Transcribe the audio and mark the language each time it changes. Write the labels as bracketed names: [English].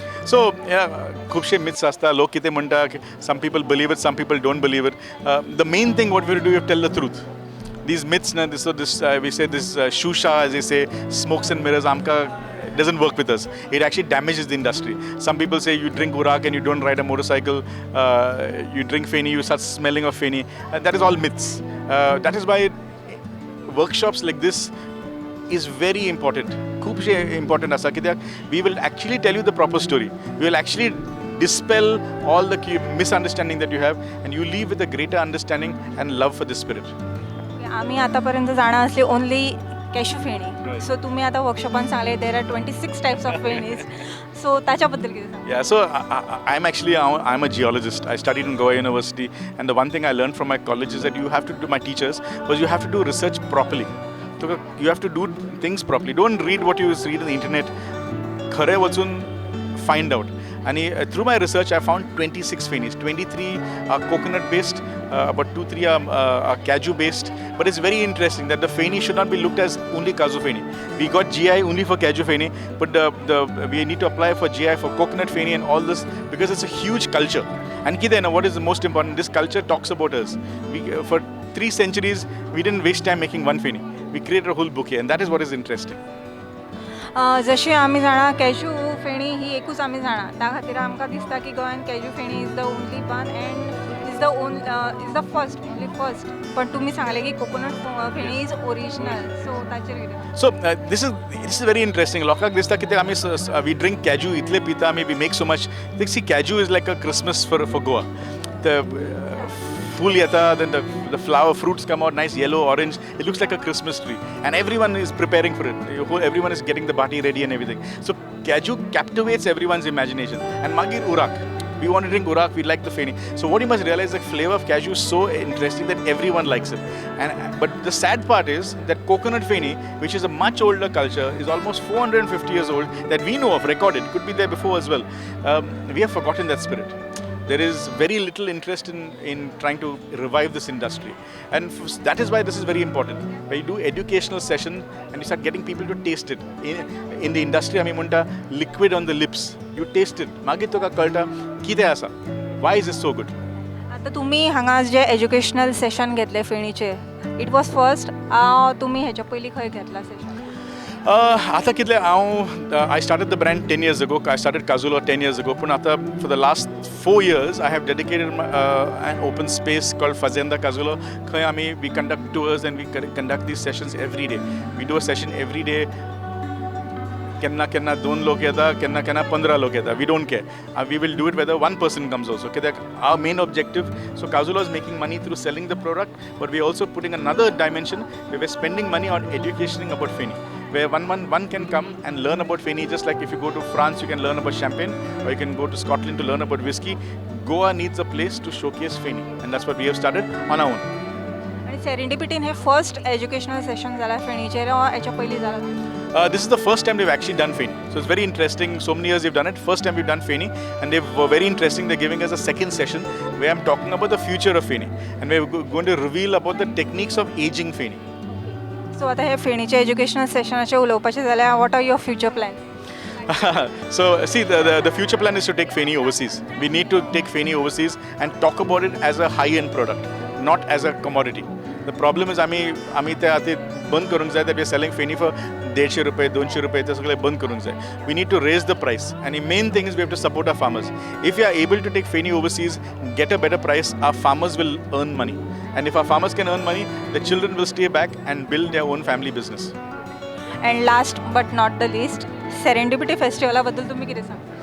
[Goan Konkani] So खुबशे myths आसता. लोक कितें म्हणटा, [English] some people believe it, some people don't believe it. The main thing what we have to do, we have to tell the truth. These myths, we say this shusha, as they say, smokes and mirrors, it doesn't work with us. It actually damages the industry. Some people say you drink urak and you don't ride a motorcycle. You drink Feni, you start smelling of Feni. That is all myths. That is why workshops like this is very important. [Goan Konkani] खूपशे important आसा कित्याक [English] we will actually tell you the proper story. We will actually dispel all the misunderstanding that you have, and you leave with a greater understanding and love for the spirit. [Goan Konkani] आम्ही आतापर्यंत जाणा असली only cashew feni. So तुम्ही आता वर्कशॉपान सांगले [English] There are 26 types of fenis. [Goan Konkani] So त्याच्याबद्दल कितें सांग? [English] Yeah, so I'm a geologist. I studied in Goa University, and the one thing I learned from my college is that you have to do, my teachers, was you have to do research properly. So you have to do things properly. Don't read what you read on the internet. [Goan Konkani] खरे वचून [English] find out. And through my research, I found 26 Fenis. 23 are coconut based, about 2-3 are Kaju based. But it's very interesting that the Feni should not be looked as only Kaju Feni. We got GI only for Kaju Feni, but we need to apply for GI for coconut Feni and all this because it's a huge culture. And what is the most important? This culture talks about us. For 3 centuries, we didn't waste time making one Feni. We created a whole bouquet, and that is what is interesting. [Goan Konkani] जशी आमी जाणा कॅजू फेणी ही एकूच आमी जाणा, त्या खातीर आमकां दिसता की गोंयान कॅजू feni [English] Is the only one and is the first. [Goan Konkani] पण तुम्ही सांगले की [English] Coconut feni is original. [Goan Konkani] So ताचेर कितें? [English] So this is very interesting. [Goan Konkani] लोकांक दिसता कितें आमी [English] we drink Kaju [Goan Konkani] इतले पिता आमी, [English] we make so much. See, Kaju is like a Christmas for Goa. The [Goan Konkani] फूल येता, [English] then the flower fruits come out, nice yellow, orange. It looks like a Christmas tree, and everyone is preparing for it. Everyone is getting the party ready and everything. So Kaju captivates everyone's imagination. And magir urak, we want to drink urak, we like the Feni. So what you must realize, the flavor of Kaju is so interesting that everyone likes it. But the sad part is that coconut Feni, which is a much older culture, is almost 450 years old, that we know of, recorded, could be there before as well. We have forgotten that spirit. There is very little interest in trying to revive this industry, and that is why this is very important. When you do educational session and you start getting people to taste it in the industry, [Goan Konkani] आमी म्हणटा [English] liquid on the lips. You taste it, [Goan Konkani] मागीर तुका कळटा कितें आसा, [English] why is it so good. [Goan Konkani] आता तुम्ही हांगा जे एज्युकेशनल सेशन घेतले फेणीचे, [English] it was first, [Goan Konkani] तुम्ही ह्याच्या पयलीं खंय घेतला सेशन? आता कितले हांव [English] I started the brand 10 years ago. I started Kazulo 10 years ago. [Goan Konkani] पूण आता [English] for the last 4 years I have dedicated an open space called Fazenda Kazulo. [Goan Konkani] खंय आमी [English] we conduct tours and we conduct these sessions every day. We do a session every day. [Goan Konkani] केन्ना केन्ना 2 लोक येता, केन्ना केन्ना 15 लोक येता. [English] We don't care. We will do it whether one person comes also. कित्याक our main objective, so Kazulo is making money through selling the product, but we're also putting another dimension where we're spending money on educating about Feni, where one can come and learn about Feni, just like if you go to France, you can learn about champagne, or you can go to Scotland to learn about whiskey. Goa needs a place to showcase Feni, and that's what we have started on our own. [Goan Konkani] आणि सेरेंडिपिटीन हे first educational Seshan झाला फेणीचेर याच्या पयलीं जाला [English] This is the first time they've actually done Feni. So it's very interesting. So many years they've done it. First time we've done Feni, and they were very interesting. They're giving us a second session where I'm talking about the future of Feni, and we're going to reveal about the techniques of aging Feni. [Goan Konkani] So आता हे फेणीच्या educational सेशनाचे उलोवपाचें जाल्यार [English] What are your future plan So see, the future plan is to take Feni overseas. We need to take Feni overseas and talk about it as a high-end product, not as a commodity. The problem is [Goan Konkani] आमी ते आतां बंद करूंक जाय [English] that we are selling Feni for 150 रुपये 200 रुपये [Goan Konkani] ते सगळें बंद करूंक जाय. [English] We need to raise the price, and the main thing is we have to support our farmers. If we are able to take Feni overseas, get a better price, our farmers will earn money, and if our farmers can earn money, the children will stay back and build their own family business. And last but not the list Serendipity [Goan Konkani] फेस्टिवलाबद्दल तुम्ही कितें सांग